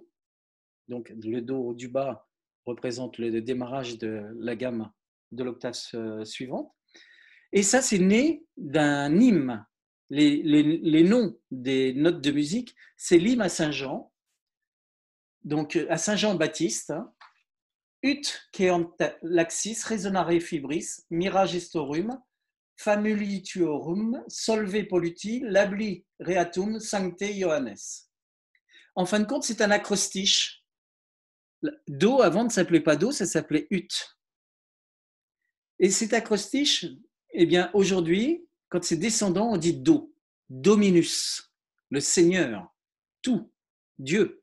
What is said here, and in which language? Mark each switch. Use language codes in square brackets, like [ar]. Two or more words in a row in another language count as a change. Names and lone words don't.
[fr] Donc, le Do du bas représente le démarrage de la gamme de l'octave suivante. Et ça, c'est né d'un hymne. Les noms des notes de musique, c'est l'hymne à Saint-Jean. Donc, à Saint-Jean-Baptiste, [la] Ut queant laxis resonare fibris, mira gestorum, famulituorum, solve polluti, labli reatum, sancte Johannes. [fr] En fin de compte, c'est un acrostiche. Do, avant, ne s'appelait pas Do, ça s'appelait Ut. Et cet acrostiche, eh bien, aujourd'hui, quand c'est descendant, on dit Do, Dominus, le Seigneur, tout, Dieu.